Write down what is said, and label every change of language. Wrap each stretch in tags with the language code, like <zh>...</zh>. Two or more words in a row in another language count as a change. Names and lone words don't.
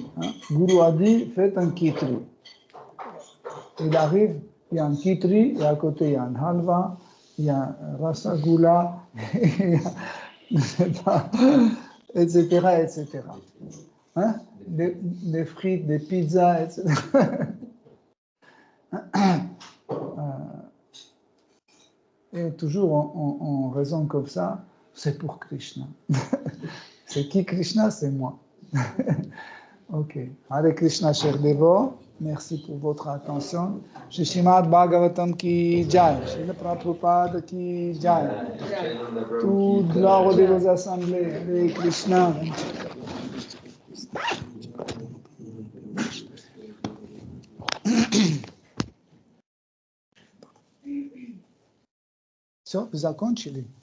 <fr>Gourou a dit, faites un kitri. Il arrive, il y a un kitri, et à côté, il y a un halva, il y a un rasagula, etc., etc. Des frites, des pizzas, etc. Et toujours on raisonne comme ça, c'est pour Krishna. C'est qui Krishna? C'est moi. Ok.</fr> <sa>Hare Krishna,</sa> <fr>chers dévots. Merci pour votre attention.</fr> <hi>Shri Srimad Bhagavatam ki jai. Shri Prabhupada ki jai.</hi> <fr>Toute gloire de vos assemblées.</fr> <sa>Hare Krishna.</sa> <ru>Все, вы закончили?</ru>